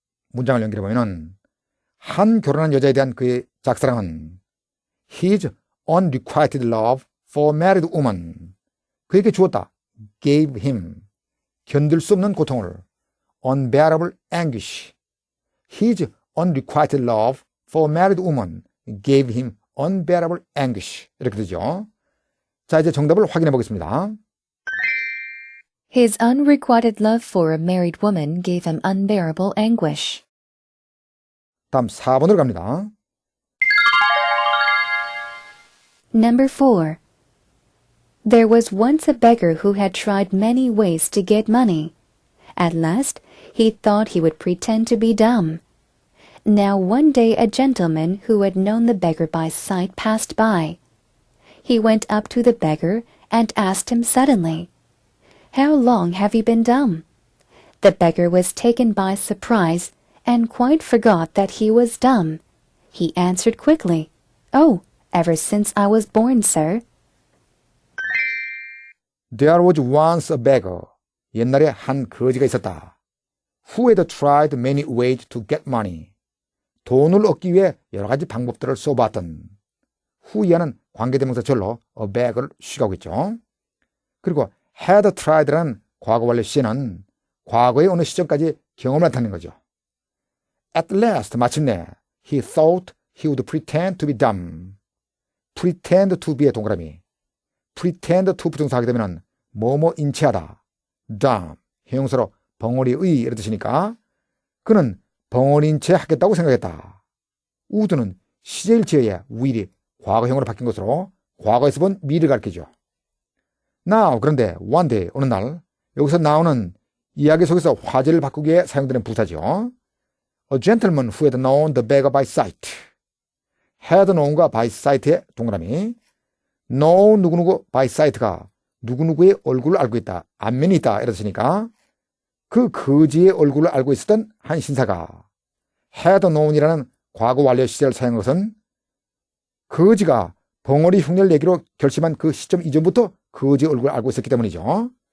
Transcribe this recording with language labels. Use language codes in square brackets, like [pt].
[ko] 문장을 연결해보면 한 결혼한 여자에 대한 그의 짝사랑은 [en] his unrequited love for married woman, [ko] 그에게 주었다. [en] gave him, [ko] 견딜 수 없는 고통을 [en] unbearable anguish. his unrequited love for married woman gave him unbearable anguish. [ko] 이렇게 되죠. 자, 이제 정답을 확인해 보겠습니다. [en] His unrequited love for a married woman gave him unbearable anguish. [ko] 다음 4번으로 갑니다. [en] Number 4. There was once a beggar who had tried many ways to get money. At last, he thought he would pretend to be dumb. Now one day a gentleman who had known the beggar by sight passed by. He went up to the beggar and asked him suddenly, "How long have you been dumb?" The beggar was taken by surprise and quite forgot that he was dumb. He answered quickly, "Oh, ever since I was born, sir." There was once a beggar. [ko] 옛날에 한 거지가 있었다. [en] Who had tried many ways to get money. [ko] 돈을 얻기 위해 여러 가지 방법들을 써봤던. who이하는 관계대명사 절로 a beggar를 수식하고 있죠. 그리고 had tried라는 과거 완료 시제는 과거의 어느 시점까지 경험을 나타내는 거죠. [en] At last, [ko] 마침내 [en] he thought he would pretend to be dumb. pretend to be 의 동그라미. [ko] pretend to 부정사 하게 되면 뭐뭐 인체하다. dumb, 형용사로 벙어리의 이런 뜻이니까 그는 벙어리인 채 하겠다고 생각했다. would는 시제일치어야 will이 과거형으로 바뀐 것으로 과거에서 본 미를 가리키죠. Now, 그런데 one day, 어느 날 여기서 나오는 이야기 속에서 화제를 바꾸기 위해 사용되는 부사죠. [en] A gentleman who had known the beggar by sight. had known과 by sight의 동그라미. [ko] know 누구누구 [en] by sight [ko] 가 누구누구의 얼굴을 알고 있다, 안면이 있다 이랬으니까 그 거지의 얼굴을 알고 있었던 한 신사가 [en] had known [ko] 이라는 과거 완료 시제를 사용한 것은 거지가 벙어리 흉내를 내기로 결심한 그 시점 이전부터 거지의 얼굴을 알고 있었기 때문이죠.